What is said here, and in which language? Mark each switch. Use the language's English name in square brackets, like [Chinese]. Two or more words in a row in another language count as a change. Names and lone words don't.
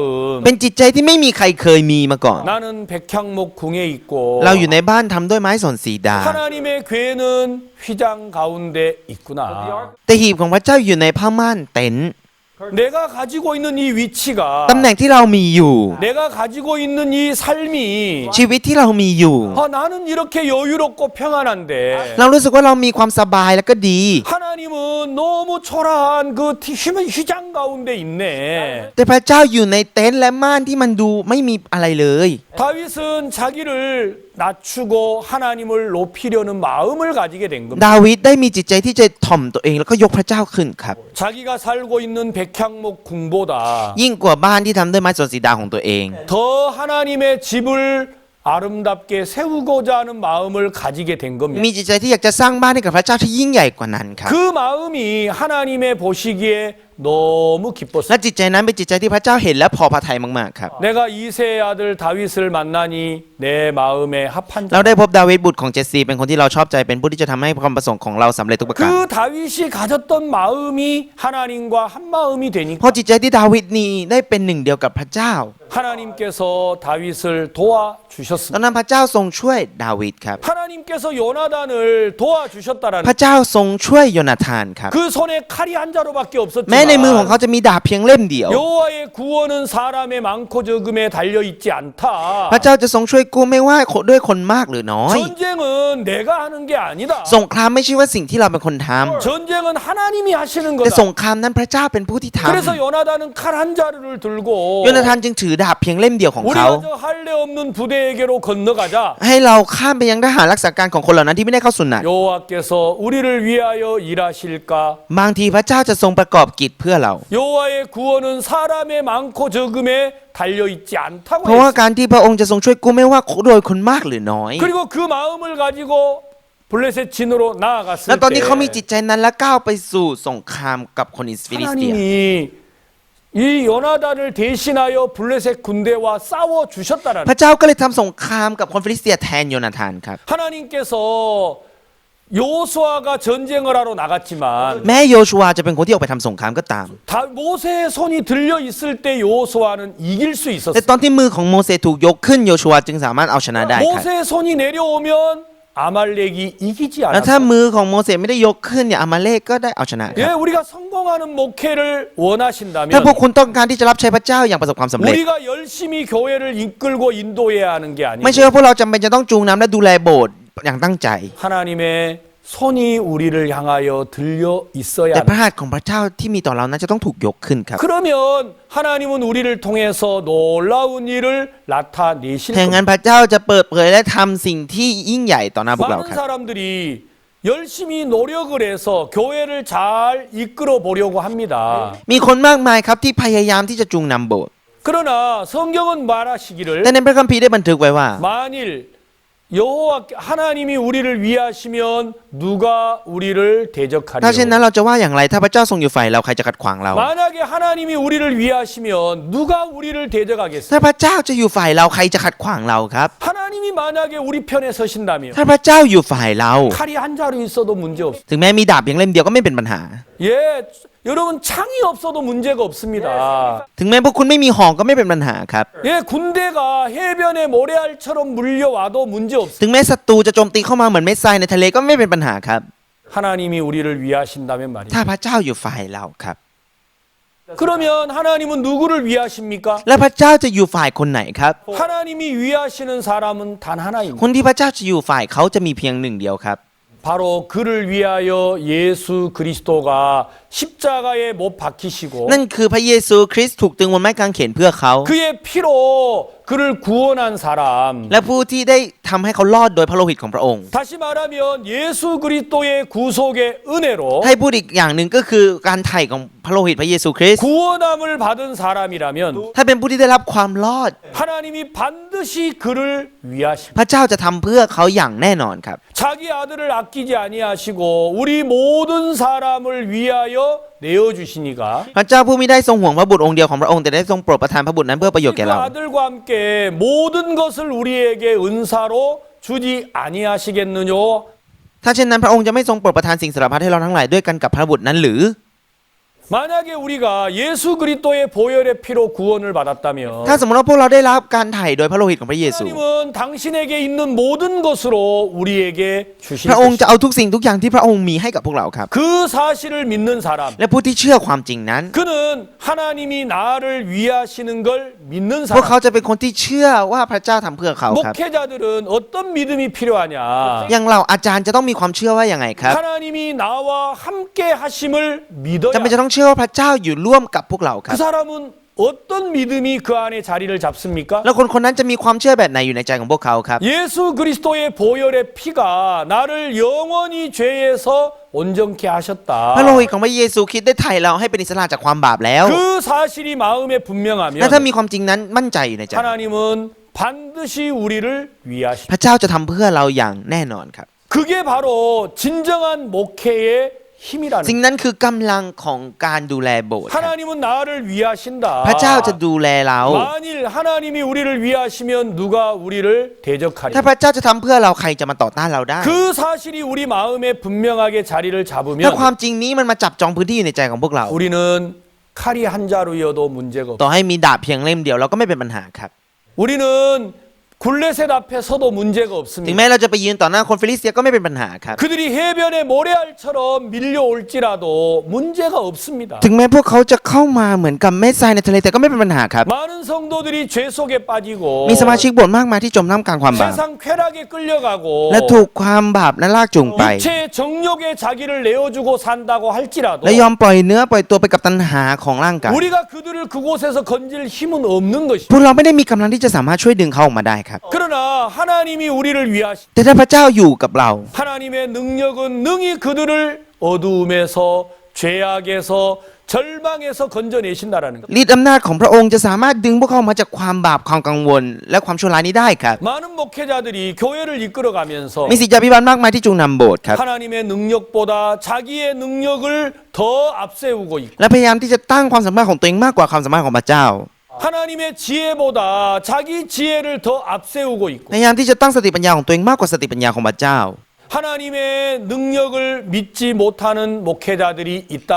[Thai] เป็นจิตใจที่ไม่มีใครเคยมีมาก่อน [Korean] 나는 백향목 궁에 있고 [Thai] เราอยู่ในบ้านทำด้วยไม้สนสีดา [Korean] 하나님의 궤는 휘장 가운데 있구나. [Thai] แต่หีบของพระเจ้าอยู่ในผ้าม่านเต็นท์ [Korean] 내가 가지고 있는 이 위치가 [Thai] ตำแหน่งที่เรามีอยู่ [Korean] 내가 가지고 있는 이 삶이 [Thai] ชีวิตที่เรามีอยู่ [Korean] 나는 이렇게 여유롭고 평안한데 [Thai] เรารู้สึกว่าเรามีความสบายและก็ดี [Korean] 하나님은 너무 초라한 그 휘장 가운데 있네. [Thai] แต่พระเจ้าอยู่ในเต็นท์และม่านที่มันดูไม่มีอะไรเลย [Korean] 다윗은 자기를 낮추고 하나님을 높이려는 마음을 가지게 된 겁니다. [Thai] ดาวิดได้มีจิตใจที่จะถ่อมตัวเองแล้วก็ยกพระเจ้าขึ้นครับ [Korean] 자기가 살고 있는 백향목 궁보다 [Thai] ยิ่งกว่าบ้านที่ทำด้วยไม้สนสีดาของตัวเอง [Korean] 더 하나님의 집을 아름답게 세우고자 하는 마음을 가지게 된 겁니다. [Thai] มีจิตใจที่อยากจะสร้างบ้านให้กับพระเจ้าที่ยิ่งใหญ่กว่านั้นครับ [Korean] 그 마음이 하나님의 보시기에 너무 [Thai] และ [Korean] 기뻤어요. [Thai] จิตใจนั้นเป็นจิตใจที่พระเจ้าเห็นและพอพระทัยมากๆครับ [Korean] 내가 이세의 아들 다윗을 만나니 내 마음에 합한 [Thai] เรา [Korean] 자. [Thai] ได้พบดาวิดบุตรของเจสซีเป็นคนที่เราชอบใจเป็นผู้ที่จะทำให้ความประสงค์ของเราสำเร็จทุกประการ [Korean] 그 다윗이 가졌던 마음이 하나님과 한 마음이 [Thai] เพ [Korean] 되니까 [Thai] ราะจิตใจที่ดาวิดนี้ได้เป็นหนึ่งเดียวกับพระเจ้า [Korean] 하나님께서 다윗을 [Thai] ตอน [Korean] 도와주셨습니다. [Thai] นั้นพระเจ้าทรงช่วยดาวิดครับ [Korean] 하나님께서 요나단을 도와주셨다라는 [Thai] พระเจ้าทรงช่วยโยนาธานครับ [Korean] 그 손에 칼이 한 자루밖에 [Thai] แม้ในมือของ [Korean] 없었지만 [Thai] เขาจะมีดาบเพียงเล่มเดียว [Korean] 여호와의 구원은 사람의 많고 적음에 달려 있지 않다. [Thai] พระเจ้าจะทรงช่วยกู้ไม่ว่าด้วยคนมากหรือน้อย [Korean] 전쟁은 내가 하는 게 아니다. [Thai] สงครามไม่ใช่ว่าสิ่งที่เราเป็นคนทำ [Korean] 전쟁은 하나님이 하시는 [Thai] แต่ส [Korean] 거다. [Thai] งครามนั้นพระเจ้าเป็นผู้ที่ท [Korean] 그래서 요나단은 칼 한 자루를 들고 [Thai] ำโยนาธานจึงถือดาบเพียงเล่มเดียวของเขา [Korean] 우리가 저 할례 없는 부대에게로 건너가자. [Thai] ให้เราข้ามไปยังทหารรักษาการของคนเหล่านั้นที่ไม่ได้เข้าสุนัต [Korean] 여호와께서 우리를 위하여 일하실까? [Thai] บางทีพระเจ้าจะทรงประกอบกิจเพื่อเรา [Korean] 여호와의 구원은 사람의 많고 적음에 달려 있지 않다고 [Thai] เพราะว่า [Korean] 했어요. [Thai] การที่พระองค์จะทรงช่วยกู้ไม่ว่าโดยคนมากหรือน้อย [Korean] 그리고 그 마음을 가지고 블레셋 진으로 [Thai] และ [Korean] 나아갔을 [Thai] ตอนที่เขามี [Korean] 때 [Thai] จิตใจนั้นและก้าวไปสู่สงครามกับคนอิสฟิลิสเตีย [Korean] 하나님이 이 요나단을 대신하여 블레셋 군대와 싸워 [Thai] พ [Korean] 주셨다라는 [Thai] ระเจ้าก็เลยทำสงครามกับคนฟิลิสเตียแทนโยนาธานครับ [Korean] 하나님께서 요수아가 전쟁을 하러 나갔지만 [Thai] แม้โยชัวจะเป็นคนที่ออกไปทำสงครามก็ตาม [Korean] 모세의 손이 들려 있을 때 요수아는 이길 수 [Thai] แต่ [Korean] 있었어요. [Thai] ตอนที่มือของโมเสสถูกยกขึ้นโยชัวจึงสามารถเอาชนะได้ครับ [Korean] 모세의 손이 내려오면 아말렉이 이기지 [Thai] แล้วถ้า [Korean] 않았어요. [Thai] มือของโมเสสไม่ได้ยกขึ้นเนี่ยอามาเลกก็ได้เอาชนะค [Korean] 예, [Thai] รับ [Korean] 우리가 성공하는 목회를 [Thai] ถ้า [Korean] 원하신다면 [Thai] พวกคุณต้องการที่จะรับใช้พระเจ้าอย่างประสบความสำเร็จ [Korean] 우리가 열심히 교회를 이끌고 인도해야 하는 게 [Thai] ไม่ [Korean] 아니고 [Thai] ใช่ว่าพวกเราจำเป็นจะต้องจูงน้ำและดูแลโบสถ์อย่างตั้งใจ [Korean] 하나님의 손이 우리를 향하여 들려 있어야 [Thai] แต่พ [Korean] 합니다. [Thai] ระหัตถ์ของพระเจ้าที่มีต่อเรานั้นจะต้องถูกยกขึ้นครับ [Korean] 그러면 하나님은 우리를 통해서 놀라운 일을 나타내실 [Thai] แห่งนั้น [Korean] 겁니다. [Thai] พระเจ้าจะเปิดเผยและทำสิ่งที่ยิ่งใหญ่ต่อหน้าพวกเรา [Korean] 많은 [Thai] ครับ [Korean] 사람들이 열심히 노력을 해서 교회를 잘 이끌어 보려고 합니다. [Thai] มีคนมากมายครับที่พยายามที่จะจูงนำโบสถ์ [Korean] 그러나 성경은 말하시기를 [Thai] แต่ในพระคัมภีร์ได้บันทึกไว้ว่า [Korean] 만일 여호와 하나님이 우리를 위하시면 누가 우리를 [Thai] ถ้าเช่นนั้น [Korean] 대적하리요? [Thai] เราจะว่าอย่างไรถ้าพระเจ้าทรงอยู่ฝ่ายเราใครจะขัดขวางเรา [Korean] 만약에 하나님이 우리를 위하시면 누가 우리를 대적하겠어요? [Thai] ถ้าพระเจ้าจะอยู่ฝ่ายเราใครจะขัดขวางเราครับ [Korean] 하나님이 만약에 우리 편에 서신다면 [Thai] ถ้าพระเจ้าอยู่ฝ่ายเรา [Korean] 칼이 한 자루 있어도 문제 없어요. [Thai] ถึงแม้มีดาบเพียงเล่มเดียวก็ไม่เป็นปัญหา [Korean] 예, 여러분 창이 없어도 문제가 없습니다. [Thai] ถึงแม้พวกคุณไม่มีหอกก็ไม่เป็นปัญหาครับ [Korean] 예, 군대가 해변에 모래알처럼 물려와도 문제 없어요. [Thai] ถึงแม้ศัตรูจะโจมตีเข้ามาเหมือนเม็ดทรายในทะเลก็ไม่เป็นปัญหาครับ [Korean] 하나님이 우리를 위하신다면 [Thai] ถ้า [Korean] 말이에요. [Thai] พระเจ้าอยู่ฝ่ายเราครับ [Korean] 그러면 하나님은 누구를 위하십니까? [Thai] แล้วพระเจ้าจะอยู่ฝ่ายคนไหนครับ [Korean] 하나님이 위하시는 사람은 단 하나입니다. [Thai] คนที่พระเจ้าจะอยู่ฝ่ายเขาจะมีเพียงหนึ่งเดียวครับ [Korean] 바로 그를 위하여 예수 그리스도가 십자가에 못 박히시고 [Thai] นั่นคือพระเยซูคริสต์ถูกตรึงบนไม้กางเขนเพื่อเขา [Korean] 그의 피로 그를 구원한 사람 [Thai] และผู้ที่ได้ทำให้เขารอดโดยพระโลหิตของพระองค์ [Korean] 다시 말하면 예수 그리스도의 구속의 은혜로 [Thai] ให้พูดอีกอย่างหนึ่งก็คือการไถ่ของพระโลหิตพระเยซูคริสต์ [Korean] 구원함을 받은 사람이라면 [Thai] ถ้าเป็นผู้ที่ได้รับความรอด [Korean] 하나님이 반드시 그를 위하십니다. [Thai] พระเจ้าจะทำเพื่อเขาอย่างแน่นอนครับ [Korean] 자기 아들을 아끼지 아니하시고 우리 모든 사람을 위하여 내어주시니까 [Thai] พระเจ้าผู้ไม่ได้ทรงห่วงพระบุตรองค์เดียวของพระองค์แต่ได้ทรงโปรดประทานพระบุตรนั้นเพื่อประโยชน์ [Korean] 그 [Thai] แก่เรา [Korean] 아들과 함께 모든 것을 우리에게 은사로 주지 아니하시겠느냐? [Thai] ถ้าเช่นนั้นพระองค์จะไม่ทรงโปรดประทานสิ่งสารพัดให้เราทั้งหลายด้วยกันกับพระบุตรนั้นหรือ [Korean] 만약에 우리가 예수 그리스도의 보혈의 피로 구원을 받았다면 [Thai] ถ้าสมมติว่าพวกเราได้รับการไถ่โดยพระโลหิตของพระเยซู [Korean] 하나님은 당신에게 있는 모든 것으로 우리에게 주실 [Thai] พระองค์จะ [Korean] 것입니다. [Thai] เอาทุกสิ่งทุกอย่างที่พระองค์มีให้กับพวกเราครับ [Korean] 그 사실을 믿는 사람 [Thai] และผู้ที่เชื่อความจริงนั้น [Korean] 그는 하나님이 나를 위하시는 걸 믿는 [Thai] พวกเขา [Korean] 사람 [Thai] จะเป็นคนที่เชื่อว่าพระเจ้าทำเพื่อเขาครับ [Korean] 목회자들은 어떤 믿음이 필요하냐 [Thai] อย่างเราอาจารย์จะต้องมีความเชื่อว่าอย่างไงครับ [Korean] 하나님이 나와 함께 하심을 믿어야 [Thai] จำเป็นจะต้องเชื่อว่าพระเจ้าอยู่ร่วมกับพวกเราครั [Korean] 그 [Thai] บ [Korean] 사람은 어떤 믿음이 그 안에 자리를 잡습니까? [Thai] แล้วคนคนนั้นจะมีความเชื่อแบบไหนอยู่ในใจของพวกเขาครับ [Korean] 예수 그리스도의 보혈의 피가 나를 영원히 죄에서 온전케 [Thai] พระโล [Korean] 하셨다. [Thai] หิตของพระเยซูคริสต์ได้ไถ่เราให้เป็นอิสระจากความบาปแล้ว [Korean] 그 사실이 마음에 [Thai] และ [Korean] 분명하면 [Thai] ถ้ามีความจริงนั้นมั่นใจอยู่ในใจ [Korean] 하나님은 반드시 우리를 위하십니다. [Thai] พระเจ้าจะทำเพื่อเราอย่างแน่นอนครับ [Korean] 그게 바로 진정한 목회의 힘이라는 [Thai] สิ่งนั้นคือกำลังของการดูแลโบสถ์ครับ [Korean] 하나님은 나를 위하신다. [Thai] พระเจ้าจะดูแลเรา [Korean] 만일 하나님이 우리를 위하시면 누가 우리를 [Thai] ถ้า [Korean] 대적하리까? [Thai] พระเจ้าจะทำเพื่อเราใครจะมาต่อต้านเราได้ [Korean] 그 사실이 우리 마음에 분명하게 자리를 [Thai] ถ้า [Korean] 잡으면 [Thai] ความจริงนี้มันมาจับจองพื้นที่อยู่ในใจของพวกเรา [Korean] 우리는 칼이 한 자루여도 문제가 없어. [Thai] ต่อให้มีดาบเพียงเล่มเดียวเราก็ไม่เป็นปัญหาครับ [Korean] 우리는 굴레셋 앞에 서도 문제가 [Thai] ถึง [Korean] 없습니다. [Thai] แม้เราจะไปยืนต่อหน้าคนฟิลิสเตียก็ไม่เป็นปัญหาครับ [Korean] 그들이 해변에 모래알처럼 밀려올지라도 문제가 없습니다. [Thai] ถึงแม้พวกเขาจะเข้ามาเหมือนกับเม็ดทรายในทะเลแต่ก็ไม่เป็นปัญหาครับ [Korean] 많은 성도들이 죄 속에 빠지고 [Thai] มีสมาชิกโบสถ์มากมายที่จมน้ำกลางความบาป [Korean] 세상 쾌락에 끌려가고 [Thai] และถูกความบาปนั้นลากจูงไป [Korean] 육체의 정욕에 자기를 내어주고 산다고 할지라도 [Thai] และยอมปล่อยเนื้อปล่อยตัวไปกับตัณหาของร่างกาย [Korean] 우리가 그들을 그곳에서 건질 힘은 없는 [Thai] พว [Korean] 것입니다. [Thai] กเราไม่ได้มีกำลังที่จะสามารถช่วยดึงเขาออกมาได้ครับ [Korean] 그러나 하나님이 우리를 위하시 [Thai] แต่ถ้าพระเจ้าอยู่กับเรา [Korean] 하나님의 능력은 능히 그들을 어두움에서 죄악에서 절망에서 건져내신다라는 것. [Thai] ฤทธิ์อำนาจของพระองค์จะสามารถดึงพวกเขาออกมาจากความบาปความกังวล และความชั่วร้ายนี้ได้ครับ [Korean] 많은 목회자들이 교회를 이끌어가면서 [Thai] มีศิษยาภิบาลมากมายที่จูงนำโบสถ์ครับ [Korean] 하나님의 능력보다 자기의 능력을 더 앞세우고 있고 [Thai] และพยายามที่จะตั้งความสามารถของตัวเองมากกว่าความสามารถของพระเจ้า [Korean] 하나님의 지혜보다 자기 지혜를 더 앞세우고 있고 [Thai] พยายามที่จะตั้งสติปัญญาของตัวเองมากกว่าสติปัญญาของพระเจ้า [Korean] 하나님의 능력을 믿지 못하는 목회자들이 있다고